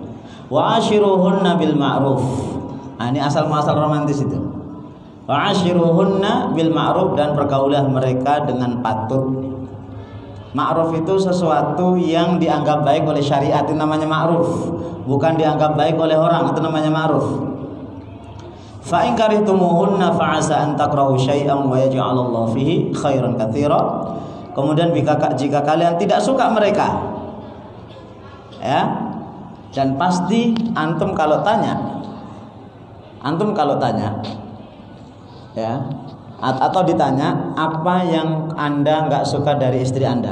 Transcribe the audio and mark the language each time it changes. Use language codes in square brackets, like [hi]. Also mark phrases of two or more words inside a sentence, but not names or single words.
[ar] وعاشروهن بالمعروف. [id] Ini asal muasal romantis itu. [ar] وعاشروهن بالمعروف, [id] dan pergaulah mereka dengan patut. Ma'ruf itu sesuatu yang dianggap baik oleh syariat, itu namanya ma'ruf. Bukan dianggap baik oleh orang, itu namanya ma'ruf. [ar] فإن كرهتموهن فعسى أن تكرهوا شيئا ويجعل الله فيه خيرا كثيرا. [id] Kemudian jika kalian tidak suka mereka, ya, dan pasti antum kalau tanya, ya, Atau ditanya apa yang Anda nggak suka dari istri Anda.